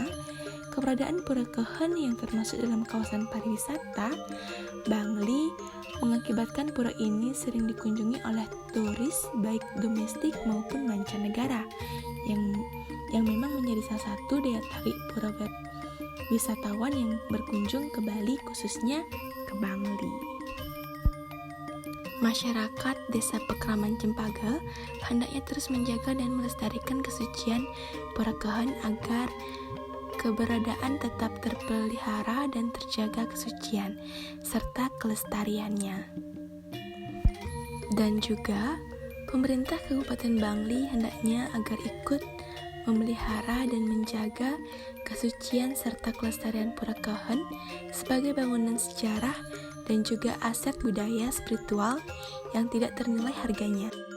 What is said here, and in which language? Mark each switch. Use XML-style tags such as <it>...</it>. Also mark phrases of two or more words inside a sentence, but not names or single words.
<id>Keberadaan Purekeun yang termasuk dalam kawasan pariwisata Bangli mengakibatkan pura ini sering dikunjungi oleh turis baik domestik maupun mancanegara yang memang menjadi salah satu daya tarik pura wisatawan yang berkunjung ke Bali, khususnya ke Bangli. Masyarakat Desa Pekraman Cempaka hendaknya terus menjaga dan melestarikan kesucian Purekeun agar keberadaan tetap terpelihara dan terjaga kesucian serta kelestariannya. Dan juga pemerintah Kabupaten Bangli hendaknya agar ikut memelihara dan menjaga kesucian serta kelestarian Purekeun sebagai bangunan sejarah dan juga aset budaya spiritual yang tidak ternilai harganya.</id>